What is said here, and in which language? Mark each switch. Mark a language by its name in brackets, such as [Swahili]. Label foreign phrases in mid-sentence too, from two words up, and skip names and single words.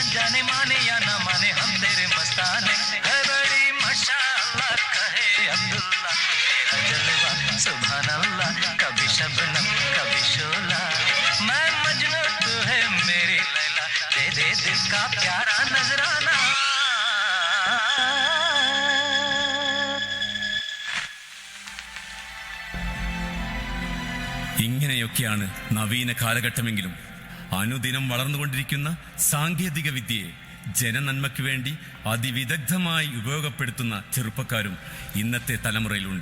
[Hindi] जाने माने या ना माने हम तेरे मस्ताने है बड़ी माशाअल्लाह कहे अब्दुल्ला तेरा जलवा सुभान अल्लाह कभी शबनम कभी शोला मैं मजनू तू है मेरी लैला दे दे दिल का प्यारा नजराना [Malayalam] ഇങ്ങനെയൊക്കെയാണ് നവീന കാലഘട്ടമെങ്കിലും അനുദിനം വളർന്നുകൊണ്ടിരിക്കുന്ന സാങ്കേതിക വിദ്യയെ ജനനന്മയ്ക്ക് വേണ്ടി അതിവിദഗ്ധമായി ഉപയോഗപ്പെടുത്തുന്ന ചെറുപ്പക്കാരും ഇന്നത്തെ തലമുറയിലുണ്ട്.